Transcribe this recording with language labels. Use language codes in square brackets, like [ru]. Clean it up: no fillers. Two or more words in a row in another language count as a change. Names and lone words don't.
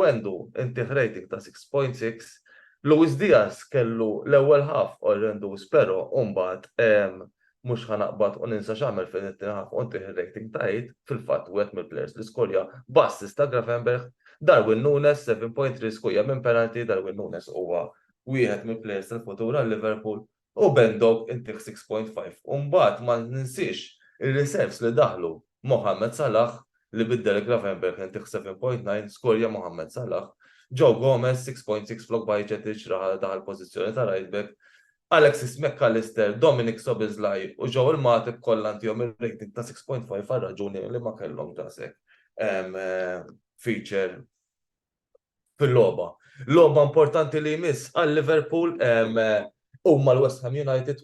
[mt] għandu intih rating ta' 6.6, Luis Diaz kellu l-ewwel half orrendus però mbagħad mhux ħanaqbad u ninsa x'għamel fin-it-tieni half u ntih rating ta' 8 fil-fatt wieħed mill-plejers li skorja b'assist ta' Gravenberch, Darwin Núñez 7.3 skorja minn penalty, Darwin Núñez huwa wieħed mill-plejers tal-futur għal Liverpool u Bendog intih 6.5. U mbagħad ma ninsiex ir-reserves li daħlu Mohamed Salah li biddel Gravenberch intih 7.9 skorja Mohamed Salah, Joe Gomez 6.6 flok Bajcetic daħal pożizzjoni ta' [en] right back, [mt] Alexis McAllister, Dominic Szoboszlai u Joel Matip kollha ntihom ir-rating ta' 6.5 għal raġuni li ma kellhom daqshekk feature fil-logħba. Logħba importanti li jmiss għal Liverpool huma l-West Ham United.